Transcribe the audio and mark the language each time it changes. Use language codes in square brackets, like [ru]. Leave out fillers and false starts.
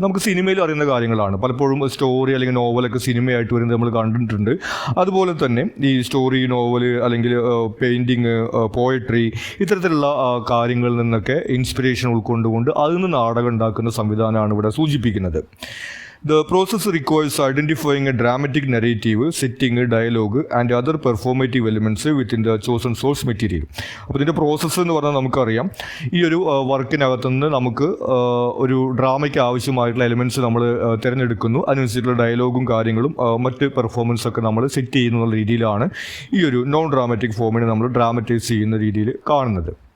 [ml] നമുക്ക് സിനിമയിൽ അറിയുന്ന കാര്യങ്ങളാണ്. പലപ്പോഴും സ്റ്റോറി അല്ലെങ്കിൽ നോവലൊക്കെ സിനിമയായിട്ട് വരുന്നത് നമ്മൾ കണ്ടിട്ടുണ്ട്. അതുപോലെ തന്നെ ഈ സ്റ്റോറി, നോവൽ അല്ലെങ്കിൽ പെയിൻറ്റിങ്, പോയട്രി ഇത്തരത്തിലുള്ള കാര്യങ്ങളിൽ നിന്നൊക്കെ ഇൻസ്പിറേഷൻ ഉൾക്കൊണ്ടുകൊണ്ട് അതിൽ നിന്ന് നാടകം ഉണ്ടാക്കുന്ന സംവിധാനമാണ് ഇവിടെ സൂചിപ്പിക്കുന്നത്. [en] The process requires identifying a dramatic narrative, setting, dialogue and other performative elements within the chosen source material. [ml] അപ്പോൾ ഇതിൻ്റെ പ്രോസസ്സ് എന്ന് പറഞ്ഞാൽ നമുക്കറിയാം ഈ ഒരു വർക്കിനകത്തുനിന്ന് നമുക്ക് ഒരു ഡ്രാമയ്ക്ക് ആവശ്യമായിട്ടുള്ള എലിമെൻറ്റ്സ് നമ്മൾ തിരഞ്ഞെടുക്കുന്നു. അതിനനുസരിച്ചുള്ള ഡയലോഗും കാര്യങ്ങളും മറ്റ് പെർഫോമൻസൊക്കെ നമ്മൾ സെറ്റ് ചെയ്യുന്ന രീതിയിലാണ് ഈ ഒരു നോൺ ഡ്രാമാറ്റിക് ഫോമിനെ നമ്മൾ ഡ്രാമറ്റൈസ് ചെയ്യുന്ന രീതിയിൽ കാണുന്നത്.